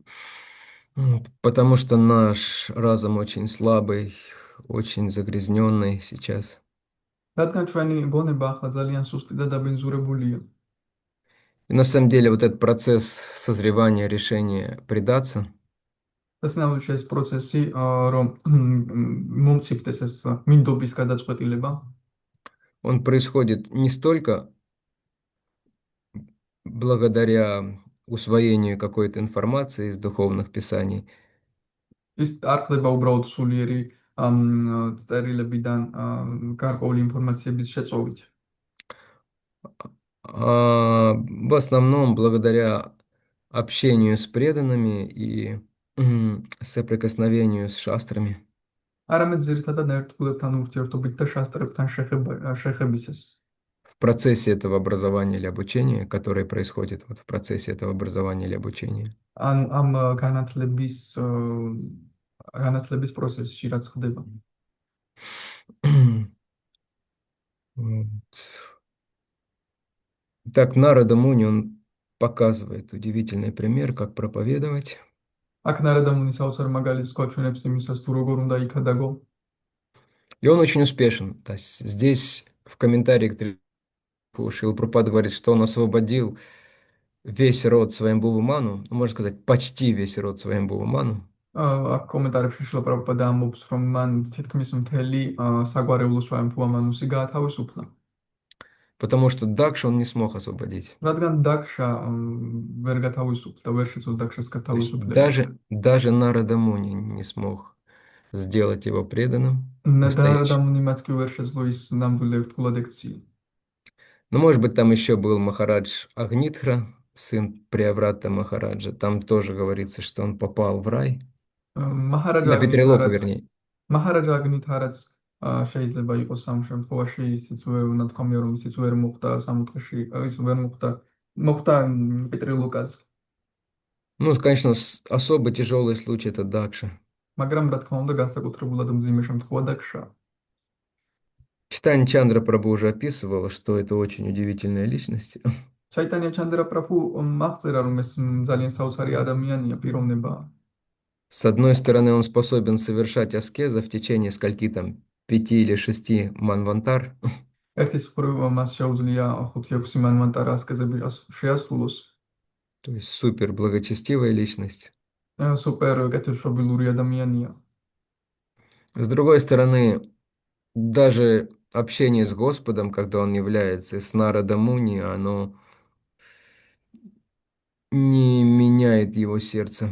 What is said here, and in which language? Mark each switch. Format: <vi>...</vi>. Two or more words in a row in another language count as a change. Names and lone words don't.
<ru>Потому что наш разум очень слабый, очень загрязненный сейчас.</ru> <ka>რადგან ჩვენი გონება ახლა ძალიან სუსტი და დაბინძურებულია.</ka> <ru>И на самом деле вот этот процесс созревания решения предаться,</ru> <ka>და სინამდვილეში ეს პროცესი, რომ მომწიფდეს ეს მინდობის გადაწყვეტილება,</ka> <ru>он происходит не столько благодаря усвоению какой-то информации из духовных писаний,</ru> <ka>ის არ ხდება უბრალოდ სულიერი წერილებიდან გარკვეული ინფორმაციების შეწოვით.</ka> <ru>а в основном благодаря общению с преданными и соприкосновению с шастрами.</ru> <ka>არამედ ძირითადად ერთგულებთან ურთიერთობით და შასტრებთან შეხებისას.</ka> <ru>В процессе этого образования или обучения, которое происходит вот в процессе этого образования или обучения.</ru> <ka>ანუ ამ განათლების პროცესში რაც ხდება.</ka> <ru>Вот. Так, Нарада Муни, он показывает удивительный пример, как проповедовать.</ru> <ka>აქ ნარადამუნი საოცარ магალითს გვაჩვენებს იმისას, თუ როგორ უნდა იქადაგო.</ka> <ru>И он очень успешен. То есть здесь в комментарии к Шрила Прабхупада говорит, что он освободил весь род Сваямбхува Ману, ну, можно сказать, почти весь род Сваямбхува Ману,</ru> <ka>აქ კომენტარებში შრილა პრაბჰუპადა ამბობს, რომ მან თითქმის მთელი საგვარეულო სვაიმფუამანუსი გაათავისუფლა.</ka> <ru>потому что Дакша он не смог освободить.</ru> <ka>რადგან დაქშა ვერ გათავისუფლდა, ვერ შეძლო დაქშას</ka> <ru>То есть</ru> <ka>გათავისუფლება.</ka> <ru>даже Нарада Муни не смог сделать его преданным,</ru> <ka>და</ka> <ru>настоящим.</ru> <ka>ნარადამუნი მათ კი ვერ შეძლო ის ნამდვილად ერთგულად ექცია.</ka> <ru>Ну, может быть, там еще был Махарадж Агнитхра, сын Приаврата Махараджа. Там тоже говорится, что он попал в рай.</ru> <ka>მაჰარაჯა</ka> <ru>На Петрилоку,</ru> <ka>აგნითარაც</ka> <ru>вернее.</ru> <ka>მაჰარაჯა აგნითარაც შეიძლება იყოს ამ შემთხვევაში ისიც უნდა თქვამია, რომ ისიც ვერ მოხდა სამოთხეში, ის ვერ მოხდა პეტრილოკას.</ka> <ru>Ну, конечно, особо тяжелый случай это Дакша.</ru> <ka>მაგრამ რა თქმა უნდა განსაკუთრებულად მძიმე შემთხვევა დაქშა.</ka> <ru>Читань Чандра Прабhu уже описывала, что это очень удивительная личность.</ru> <ka>ჩაიტანია ჩანდრა პრაბჰუ აღწერა, რომ ეს ძალიან საოცარი ადამიანია, პიროვნებაა.</ka> <ru>С одной стороны, он способен совершать аскезы в течение скольки там 5 или 6 манвантар.</ru> <ka>ერთის მხრივ მას შეუძლია 5-6 მანვანტარა ასკეზები შეასრულოს.</ka> <ru>То есть супер благочестивая личность.</ru> <ka>სუპერ კეთილშობილური ადამიანია.</ka> <ru>С другой стороны, даже общение с Господом, когда он является с Нарада Муни, оно не меняет его сердце</ru>